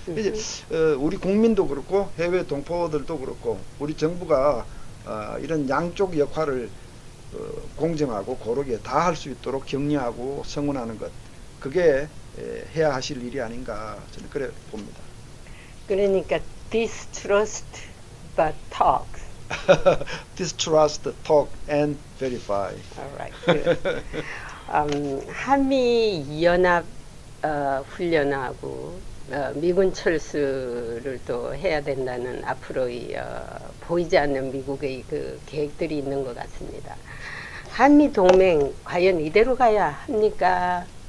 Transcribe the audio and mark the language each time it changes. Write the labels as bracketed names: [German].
[Korean] 이제 우리 국민도 그렇고 해외 동포들도 그렇고 우리 정부가 이런 양쪽 역할을 공정하고 고르게 다 할 수 있도록 격려하고 성원하는 것, 그게 해야 하실 일이 아닌가 저는 그래 봅니다. 그러니까 [English] distrust but talk. Distrust, talk and verify. Alright, good. [Korean] 한미 연합 훈련하고 미군 철수를 또 해야 된다는 앞으로의 보이지 않는 미국의 그 계획들이 있는 것 같습니다. 한미 동맹 과연 이대로 가야 합니까?